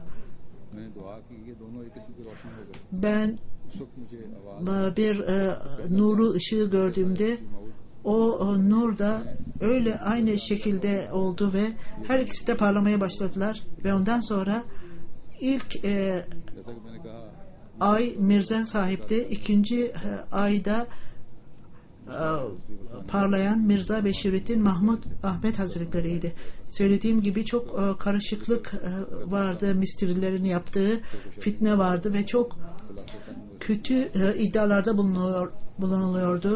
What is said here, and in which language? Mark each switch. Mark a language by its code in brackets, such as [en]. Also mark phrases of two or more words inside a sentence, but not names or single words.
[ur] میں نے دعا کی یہ دونوں ایک قسم کے روشن ہو گئے. [tr] Ben [ur] اس وقت مجھے آواز [tr] bir nuru ışığı gördüğümde o nur da öyle aynı şekilde oldu ve her ikisi de parlamaya başladılar ve ondan sonra ilk [ur] جیسا کہ میں نے کہا [tr] ay Mirza sahipti. İkinci ayda parlayan Mirza Beşirettin Mahmud Ahmet Hazretleri'ydi. Söylediğim gibi çok karışıklık vardı. Mistrilerin yaptığı fitne vardı ve çok kötü iddialarda bulunuluyordu.